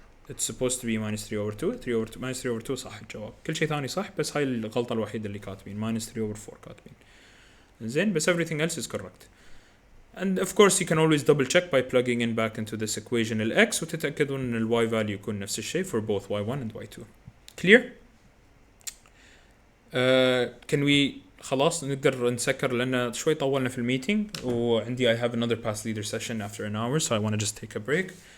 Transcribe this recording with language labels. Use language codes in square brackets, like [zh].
[en] it's supposed to be minus 3 over 2 3 over 2 minus 3 over 2 [ar] صح الجواب. كل شيء ثاني صح بس هاي الغلطة الوحيدة اللي كاتبين [en] minus 3 over 4 [ar] كاتبين. زين بس [en] everything else is correct. and of course you can always double check by plugging in back into this equation ال x [ar] وتتأكدون ان [en] ال y value [ar] يكون نفس الشيء [en] for both y1 and y2. clear can we [ar] خلاص نقدر نسكر لأن شوي طولنا في الميتينج وعندي [en] I have another past leader session after an hour so I want to just take a break.